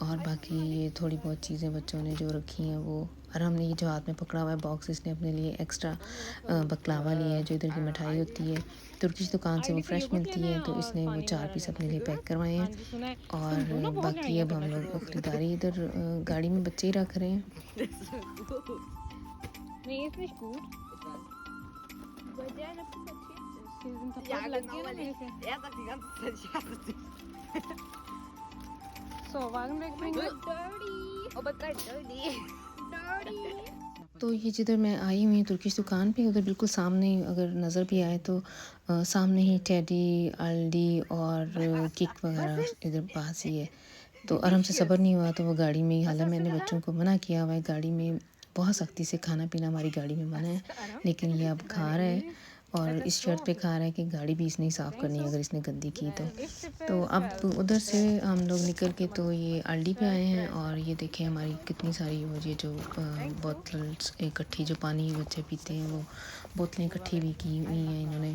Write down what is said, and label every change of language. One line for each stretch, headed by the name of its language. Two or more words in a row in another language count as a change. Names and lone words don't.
Hindi: और बाकी ये थोड़ी बहुत चीज़ें बच्चों ने जो रखी हैं वो, और हमने ये जो हाथ में पकड़ा हुआ है बॉक्स, इसने अपने लिए एक्स्ट्रा बकलावा लिया है जो इधर की मिठाई होती है, तुर्किश दुकान से वो आईडी से फ्रेश योगर्ट मिलती लेना है, है तो और इसने वो पानी 4 वगैरह पीस लेना अपने लिए पैक है। करवाए हाँ हैं। जी सुना है। तुम और दोनों बहुत बाकी लड़ाइयाँ अब करना हम शुरू लोग हो गए ख़रीदारी इधर गाड़ी में बच्चे ही रख रहे हैं।
German: Nee, ist nicht gut. Bei der eine pubertiert ist. Sie sind Ja, kaputt, genau, weil laggieren ich, er sagt die ganze Zeit, ich hasse dich. So, Wagen
English: Oh my
German: wegbringen.
English: god, dirty. Oh my god, dirty. Dirty.
Hindi: तो ये जिधर मैं आई हुई हूँ तुर्किश दुकान पे, उधर बिल्कुल सामने अगर नज़र भी आए तो सामने ही टेडी, अल्डी और किक वगैरह इधर पास ही है। तो आराम से सब्र नहीं हुआ तो वो गाड़ी में ही, हालांकि मैंने बच्चों को मना किया हुआ है, गाड़ी में बहुत सख्ती से खाना पीना हमारी गाड़ी में मना है, लेकिन ये अब खा रहा है और इस शर्त पे खा रहा है कि गाड़ी भी इसने साफ़ करनी है अगर इसने गंदी की तो अब उधर से हम लोग निकल के तो ये अल्डी पे आए हैं और ये देखें हमारी कितनी सारी वो ये जो बोतल्स इकट्ठी जो पानी बच्चे पीते हैं वो बोतलें इकट्ठी भी की हुई हैं इन्होंने।